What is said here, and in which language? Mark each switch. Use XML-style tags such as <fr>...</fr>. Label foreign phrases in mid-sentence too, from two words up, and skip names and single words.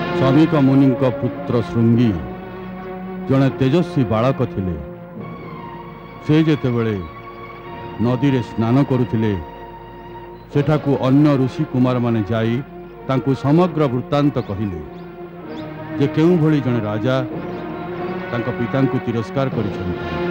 <or>ଶମୀକ ମୁନି ପୁତ୍ର ଶୃଙ୍ଗୀ ବଡ଼େ ତେଜସ୍ୱୀ ବାଳକ ଥିଲେ। ସେ ଯେତେବେଳେ ନଦୀ ରେ ସ୍ନାନ କରୁଥିଲେ ସେଠାକୁ ଅନ୍ୟ ଋଷି କୁମାର ମାନେ ଯାଇ ତାଙ୍କୁ ସମଗ୍ର ବୃତ୍ତାନ୍ତ କହିଲେ ଯେ କେଉଁ ଭଲି ଜଣେ ରାଜା ତାଙ୍କ ପିତାଙ୍କୁ ତିରସ୍କାର କରିଛନ୍ତି।</or>